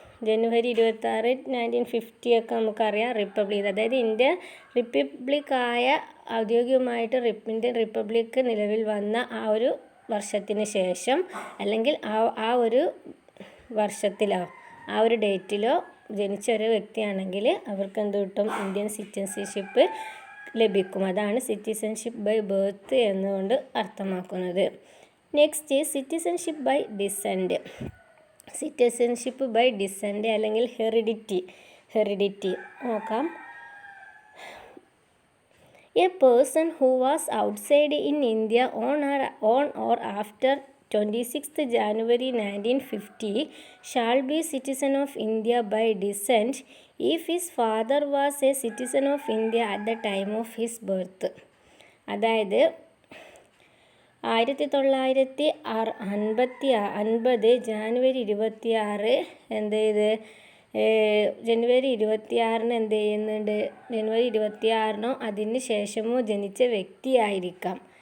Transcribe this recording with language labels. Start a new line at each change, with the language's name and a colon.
Malayalam: ജനുവരി 26, 1950 ഒക്കെ നമുക്കറിയാം റിപ്പബ്ലിക്, അതായത് ഇന്ത്യ റിപ്പബ്ലിക്കായ ഔദ്യോഗികമായിട്ട് ഇന്ത്യൻ റിപ്പബ്ലിക് നിലവിൽ വന്ന ആ ഒരു വർഷത്തിന് ശേഷം അല്ലെങ്കിൽ ആ ഒരു വർഷത്തിലോ ആ ഒരു ഡേറ്റിലോ ജനിച്ച ഒരു വ്യക്തിയാണെങ്കിൽ അവർക്ക് എന്ത് കിട്ടും, ഇന്ത്യൻ സിറ്റിസൺഷിപ്പ് ലഭിക്കും. അതാണ് സിറ്റിസൺഷിപ്പ് ബൈ ബർത്ത് എന്നുകൊണ്ട് അർത്ഥമാക്കുന്നത്. Next citizenship by decent. Citizenship by decent അല്ലെങ്കിൽ ഹെറിഡിറ്റി നോക്കാം.
English: A person who was outside in India on or after 26th January 1950 shall be citizen of India by descent if his father was a citizen of India at the time of his birth.
Malayalam: അതായത് 1950 ജാനുവരി 26 എന്ത് ചെയ്ത് ജനുവരി 26 എന്ത് ചെയ്യുന്നുണ്ട്, ജനുവരി 26 അതിന് ശേഷമോ ജനിച്ച വ്യക്തിയായിരിക്കാം.